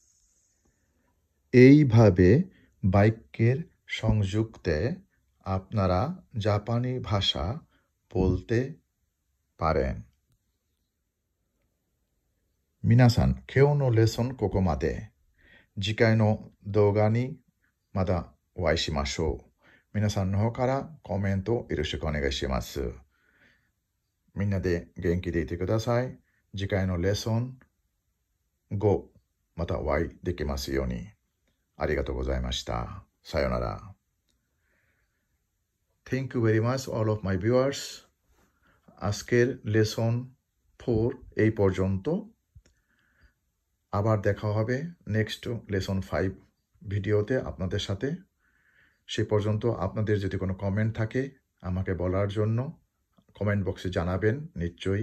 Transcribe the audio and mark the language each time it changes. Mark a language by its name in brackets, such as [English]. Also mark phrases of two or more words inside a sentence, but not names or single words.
[Bangla] এইভাবে বাক্যের সংযুক্তে আপনারা জাপানি ভাষা বলতে পারেন [Japanese] 皆さん今日のレッスンここまで次回の動画にまたお会いしましょう。皆さんの方からコメントよろしくお願いします。みんなで元気でいてください。次回のレッスン後、またお会いできますように。ありがとうございました。 [English] さよなら。Thank you very much all of my viewers. [Bangla] আজকের লেসন 4 এই পর্যন্ত। আবার দেখা হবে [English] next lesson [Bangla] 5 ভিডিওতে আপনাদের সাথে। সে পর্যন্ত আপনাদের যদি কোনো কমেন্ট থাকে আমাকে বলার জন্য [English] comment box [Bangla] জানাবেন নিশ্চয়ই।